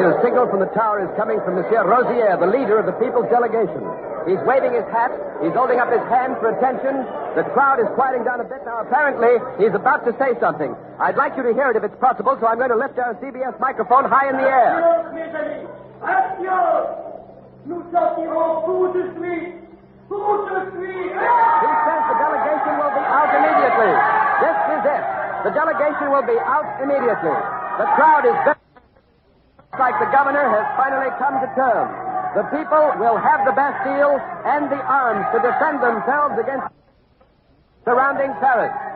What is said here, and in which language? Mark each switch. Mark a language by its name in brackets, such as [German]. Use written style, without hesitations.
[English] The signal from the tower is coming from Monsieur Rosier, the leader of the people's delegation. He's waving his hat. He's holding up his hand for attention. The crowd is quieting down a bit now. Apparently, he's about to say something. I'd like you to hear it if it's possible, so I'm going to lift our CBS microphone high in the air. [French] Mes amis, action! Nous sortirons tout de suite [English] He says the delegation will be out immediately. This is it. The delegation will be out immediately. The crowd is very... Looks like the governor has finally come to terms. The people will have the Bastille and the arms to defend themselves against surrounding Paris.